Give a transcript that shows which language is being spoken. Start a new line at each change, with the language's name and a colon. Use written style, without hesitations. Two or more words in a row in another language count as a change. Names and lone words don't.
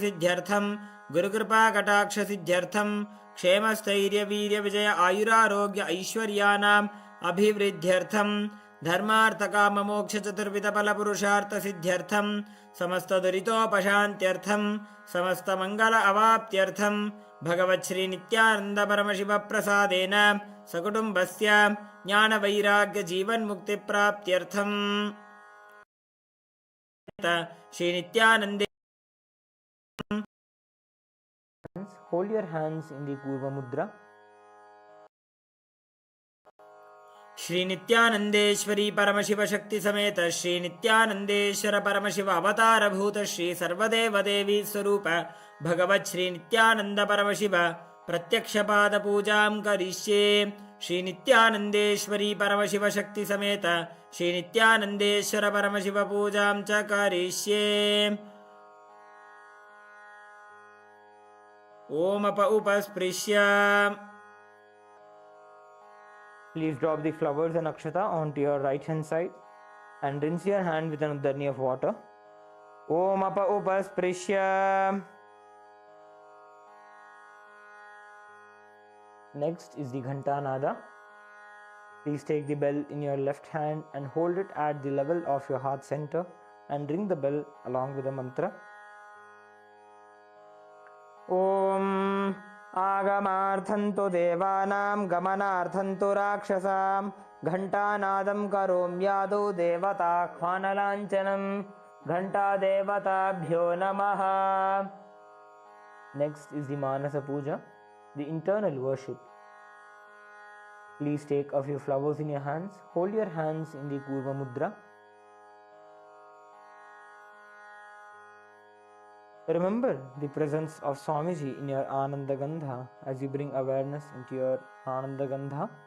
Sanskrit: ಸಿದ್ಧ್ಯರ್ಥಂ ಗುರುಕೃಪಾ ಕಟಾಕ್ಷ ಸಿದ್ಧ್ಯರ್ಥಂ ಕ್ಷೇಮಸ್ಥೈರ್ಯ ವೀರ್ಯ ವಿಜಯ ಆಯುರಾರೋಗ್ಯ ಐಶ್ವರ್ಯಾನಾಂ ಅಭಿವೃದ್ಧ್ಯರ್ಥಂ ಧರ್ಮಾರ್ಥ ಕಾಮ ಮೋಕ್ಷ ಚತುರ್ವಿಧ ಫಲ ಪುರುಷಾರ್ಥ ಸಿದ್ಧ್ಯರ್ಥಂ ಸಮಸ್ತ ದುರಿತೋಪಶಾಂತ್ಯರ್ಥಂ ಸಮಸ್ತ ಮಂಗಲ ಅವಾಪ್ತ್ಯರ್ಥಂ ಭಗವತ್ ಶ್ರೀ ನಿತ್ಯಾನಂದ ಪರಮಶಿವ ಪ್ರಸಾದೇನ ಸಕುಟುಂಬಸ್ಯ ಜ್ಞಾನ ವೈರಾಗ್ಯ ಜೀವನ್ಮುಕ್ತಿ ಪ್ರಾಪ್ತ್ಯರ್ಥಂ ಶ್ರೀ ನಿತ್ಯಾನಂದೇ
English: Hold your hands in the Purva Mudra.
Sanskrit: ಶ್ರೀ ನಿತ್ಯಾನಂದೇಶ್ವರಿ ಪರಮಶಿವ ಶಕ್ತಿ ಸಮೇತ ಶ್ರೀ ನಿತ್ಯಾನಂದೇಶ್ವರ ಪರಮಶಿವ ಅವತಾರಭೂತ ಶ್ರೀ ಸರ್ವದೇವ ದೇವಿ ಸ್ವರೂಪ ಭಗವತ್ ಶ್ರೀ ನಿತ್ಯಾನಂದ ಪರಮಶಿವ ಪ್ರತ್ಯಕ್ಷ ಪಾದ ಪೂಜಾಂ ಕರಿಷ್ಯೆ ಶ್ರೀ ನಿತ್ಯಾನಂದೇಶ್ವರಿ ಪರಮಶಿವ ಶಕ್ತಿ ಸಮೇತ ಶ್ರೀ ನಿತ್ಯಾನಂದೇಶ್ವರ ಪರಮಶಿವ ಪೂಜಾಂ ಚ ಕರಿಷ್ಯೆ ಓಮಪ ಉಪಸ್ಪೃಶ್ಯ.
English: Please drop the flowers and akshata onto your right hand side and rinse your hand with an udarni of water.
Sanskrit: ॐ अप उपस्पृश्य.
English: Next is the Ghantanada. Please take the bell in your left hand and hold it at the level of your heart center and ring the bell along with the mantra.
Sanskrit: Om आगमार्थंतु देवानां गमनार्थंतु राक्षसां घंटानादं करोम्यादौ देवताह्वानलाञ्छनं घंटादेवताभ्यो नमः.
English: Next is the Manasa Puja, the internal worship. Please take a few flowers in your hands. Hold your hands in the Purva Mudra. Remember the presence of Swamiji in your Ananda Gandha as you bring awareness into your Ananda Gandha.